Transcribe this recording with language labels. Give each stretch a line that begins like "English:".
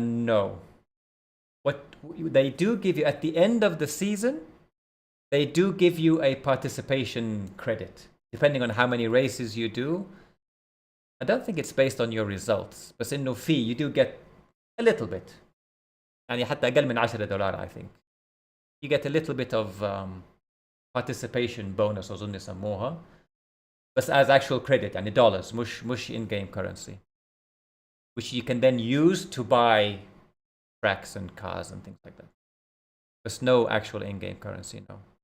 English: No. What they do give you at the end of the season, they do give you a participation credit, depending on how many races you do. I don't think it's based on your results, but in no fee you do get a little bit.
Arabic: يعني حتى أقل من $10
English: I think. You get a little bit of participation bonus
Arabic: أظن يسموها.
English: بس as actual credit يعني dollars مش in-game currency, which you can then use to buy tracks and cars and things like that. There's no actual in-game currency, no.